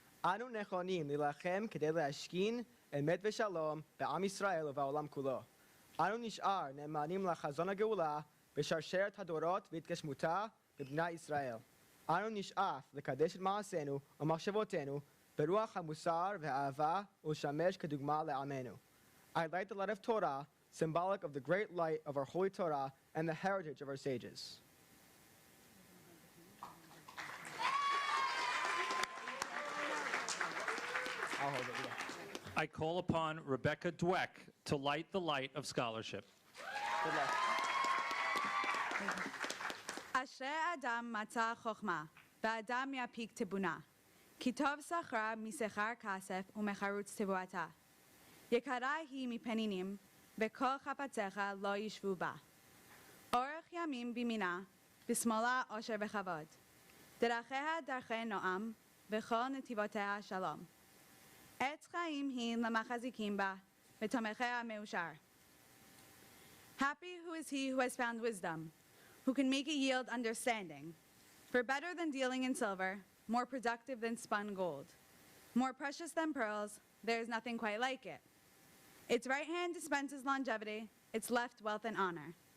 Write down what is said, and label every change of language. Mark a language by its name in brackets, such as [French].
[Hebrew] אנו נכונים להילחם כדי להשכין אמת ושלום בעם ישראל ובעולם כולו. אנו נשאר נאמנים לחזון הגאולה בשרשרת הדורות והתגשמותה בבני ישראל. אנו נשאף לקדש את מעשינו ומחשבותינו ברוח המוסר והאהבה ולשמש כדוגמה לעמנו. [English] I light the light of Torah, symbolic of the great light of our holy Torah and the heritage of our sages. I'll hold it, yeah. I call upon Rebecca Dweck to light the light of scholarship. Good luck. [Hebrew] אשרי האדם מצא חוכמה, והאדם יפיק תבונה. כי טוב שכרה משכר כסף ומחרוץ תבואתה. יקרה היא מפנינים, וכל חפציך לא ישבו בה. אורך ימים בימינה, בשמאלה עושר וכבוד. דרכיה דרכי נועם, וכל נתיבותיה שלום. עץ חיים היא למחזיקים בה, ותומכיה מאושר. [English] Happy who is he who has found wisdom, who can make it yield understanding. For better than dealing in silver, more productive than spun gold. More precious than pearls, there is nothing quite like it. Its right hand dispenses longevity, its left wealth and honor.